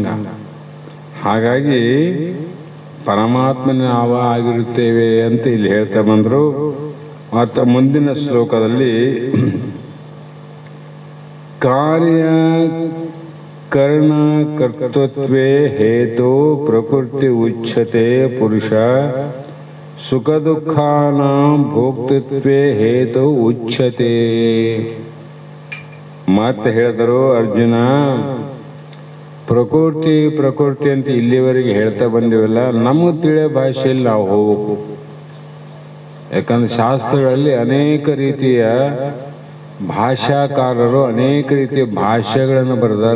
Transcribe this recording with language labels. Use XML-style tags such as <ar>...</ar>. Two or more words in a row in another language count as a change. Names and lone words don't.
<kn>ಹಾಗಾಗಿ ಪರಮಾತ್ಮನ ನಾವು ಆಗಿರುತ್ತೇವೆ ಅಂತ ಇಲ್ಲಿ ಹೇಳ್ತಾ ಬಂದರು. ಮತ್ತು ಮುಂದಿನ ಶ್ಲೋಕದಲ್ಲಿ</kn> <sa>ಕಾರ್ಯ ಕರ್ಣ ಕರ್ತೃತ್ವೇ ಹೇತು ಪ್ರಕೃತಿ ಉಚ್ಯತೆ ಪುರುಷ ಸುಖ ದುಃಖಾನಾಂ ಭೋಕ್ತೃತ್ವೇ ಹೇತು ಉಚ್ಯತೆ.</sa> <kn>ಮತ್ತೆ ಹೇಳಿದರು ಅರ್ಜುನ, ಪ್ರಕೃತಿ ಅಂತ ಇಲ್ಲಿವರೆಗೆ ಹೇಳ್ತಾ ಬಂದಿವಲ್ಲ, ನಮಗೆ ತಿಳಿಯೋ ಭಾಷೆಯಲ್ಲಿ ನಾವು ಹೋಗ್ಬೇಕು. ಯಾಕಂದ್ರೆ ಶಾಸ್ತ್ರಗಳಲ್ಲಿ ಅನೇಕ ರೀತಿಯ ಭಾಷಾಕಾರರು ಅನೇಕ ರೀತಿಯ ಭಾಷೆಗಳನ್ನು ಬರೆದಾರ.</kn>